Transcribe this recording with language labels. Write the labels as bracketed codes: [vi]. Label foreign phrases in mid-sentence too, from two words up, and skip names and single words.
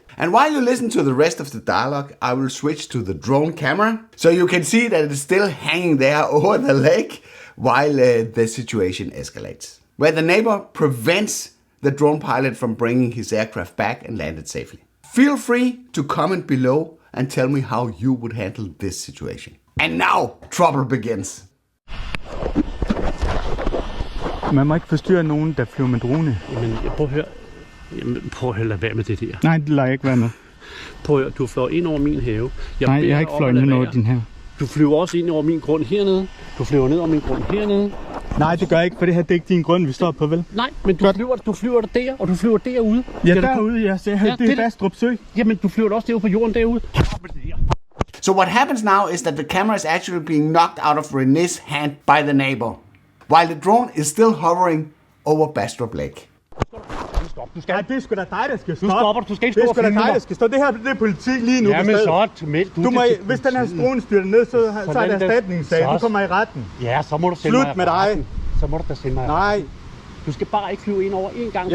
[en] And while you listen to the rest of the dialogue, I will switch to the drone camera, so you can see that it's still hanging there over the lake while the situation escalates, where the neighbor prevents the drone pilot from bringing his aircraft back and land it safely. Feel free to comment below and tell me how you would handle this situation. And now, trouble begins. [da] Man må ikke forstyrre nogen, der flyver med drone. Jamen, prøv at høre. Jamen, prøv at lade være med det der. Nej, det lader jeg ikke være med. Prøv at høre, du fløj ind over min have. Nej, jeg har ikke fløjet ind over din have. Du flyver også ind over min grund hernede. Du flyver ned over min grund hernede. Nej, det gør jeg ikke, for det her det er ikke din grund, vi står på, vel? Nej, men du flyver der, og du flyver derude. Ja, derude, jeg ser. Ja, det er Bastrup Sø. Jamen, du flyver også derude på jorden derude. [en] So what happens now is that the camera is actually being knocked out of René's hand by the neighbor, while the drone is still hovering over Bastrup Lake. [da] Ja, det er sgu da dig, der skal stoppe. Du stopper, du skal ikke stå og filme mig. Det er sgu da dig, der skal stoppe. Det her det er politi lige nu. Jamen så meld du må, hvis den her drone styrter ned, så er det erstatningssag. Du kommer i retten. Ja, så må du sende mig. Slut med dig. Så må du da sende mig. Nej. Du skal bare ikke flyve ind over en gang til.